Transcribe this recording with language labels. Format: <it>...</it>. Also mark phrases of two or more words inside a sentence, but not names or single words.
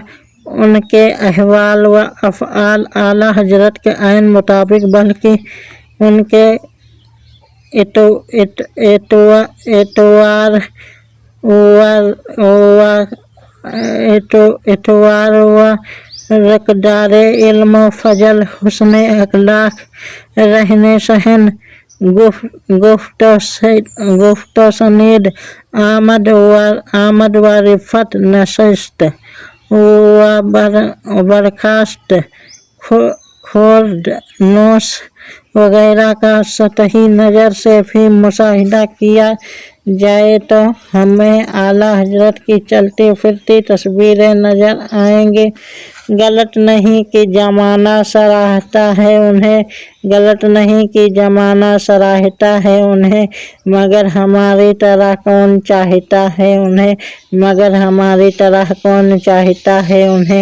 <ur>ان کے احوال و افعال اعلیٰ حضرت کے عین مطابق، بلکہ ان کے اطوار و کردار علم فضل حسن اخلاق رہن سہن گفت و شنید، آمد و رفت نشست و برخاست، خورد نوش وغیرہ کا سطحی نظر سے بھی مشاہدہ کیا جائے تو ہمیں اعلیٰ حضرت کی چلتی پھرتی تصویریں نظر آئیں گی۔ غلط نہیں کہ زمانہ سراہتا ہے انہیں، غلط نہیں کہ زمانہ سراہتا ہے انہیں، مگر ہماری طرح کون چاہتا ہے انہیں، مگر ہماری طرح کون چاہتا ہے انہیں۔</ur>